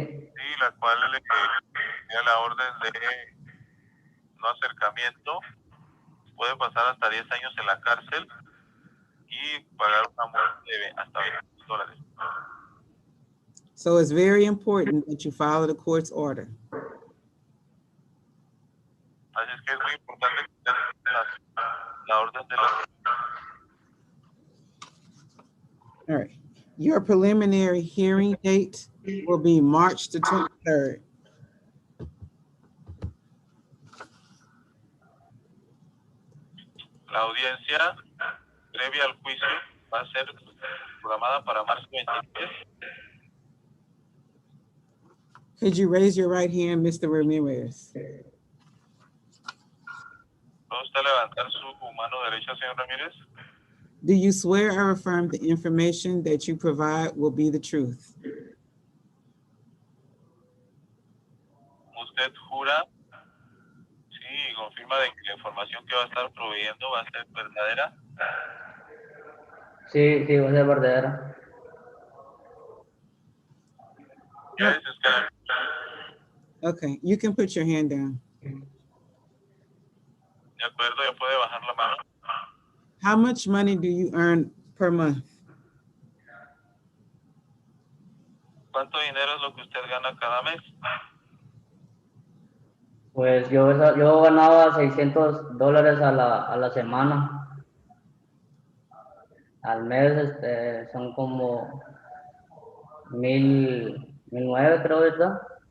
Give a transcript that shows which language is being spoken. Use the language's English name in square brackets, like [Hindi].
[Spanish] sí, la cual tiene la orden de no acercamiento, puede pasar hasta 10 años en la cárcel y pagar una multa de hasta $20. [English] So it's very important that you follow the court's order. [Spanish] Así es que es muy importante que usted siga la orden de la... [English] All right. Your preliminary hearing date will be March the 23rd. [Spanish] La audiencia previa al juicio va a ser programada para marzo 23. [English] Could you raise your right hand, Mr. Ramirez? [Spanish] ¿Puede usted levantar su mano derecha, señor Ramírez? [English] Do you swear or affirm the information that you provide will be the truth? [Spanish] ¿Usted jura, sí, y confirma de que la información que va a estar proveyendo va a ser verdadera? Sí, sí, va a ser verdadera. [English] Yes, it's gonna... Okay, you can put your hand down. [Spanish] De acuerdo, ya puede bajar la mano. [English] How much money do you earn per month? [Spanish] ¿Cuánto dinero es lo que usted gana cada mes? Pues yo ganaba $600 a la semana. Al mes son como 1,900, creo, ¿verdad?